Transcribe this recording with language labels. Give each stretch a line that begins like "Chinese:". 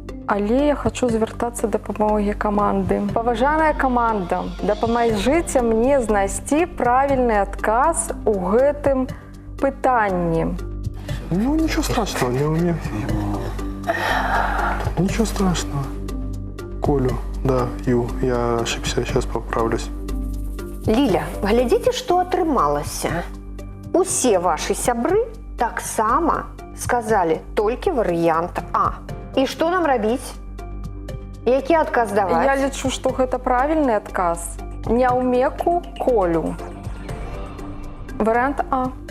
Belarusian: Але я хочу звяртацца да дапамогі каманды. Паважаная каманда, дапамажыце мне знайсці правільны адказ у гэтым пытанні.
Russian: Ну, ничего страшного, не умею. Ничего страшного. Колю, да, Ю, я ошибся, сейчас поправлюсь.
Belarusian: Ліля, глядзіце, што атрымалася. Усе вашы сябры таксама сказалі толькі варыянт А. І што нам рабіць? Які адказ даваць? Я лічу, што гэта правільны адказ. Няўмеку колю. Варыянт А.